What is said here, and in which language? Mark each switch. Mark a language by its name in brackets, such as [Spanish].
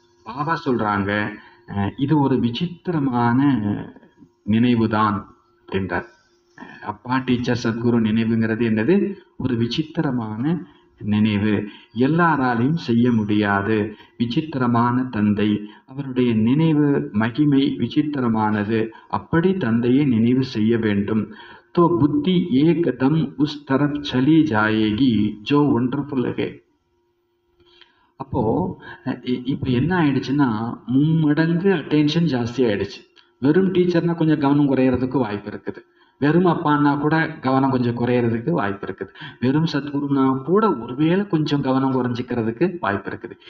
[Tamil] பாபா சொல்கிறாங்க, இது ஒரு விசித்திரமான நினைவு தான் அப்படின்றார். அப்பா, டீச்சர், சத்குரு நினைவுங்கிறது என்னது? ஒரு விசித்திரமான நினைவு. எல்லாராலையும் செய்ய முடியாது. விசித்திரமான தந்தை, அவருடைய நினைவு மகிமை விசித்திரமானது. அப்படி தந்தையை நினைவு செய்ய வேண்டும். [Hindi] तो बुद्धि एकदम उस तरफ चली जाएगी जो वंडरफुल है. [Tamil] அப்போ இப்போ என்ன ஆயிடுச்சுன்னா, 3 மடங்கு அட்டென்ஷன் ஜாஸ்தி ஆயிடுச்சு. வெறும் டீச்சர்னா கொஞ்சம் கவனம் குறையிறதுக்கு வாய்ப்பு இருக்குது. வெறும் அப்பான்னா கூட கவனம் கொஞ்சம் குறையிறதுக்கு வாய்ப்பு இருக்குது. வெறும் சத்குருனா கூட ஒருவேளை கொஞ்சம் கவனம் குறைஞ்சிக்கிறதுக்கு வாய்ப்பு இருக்குது.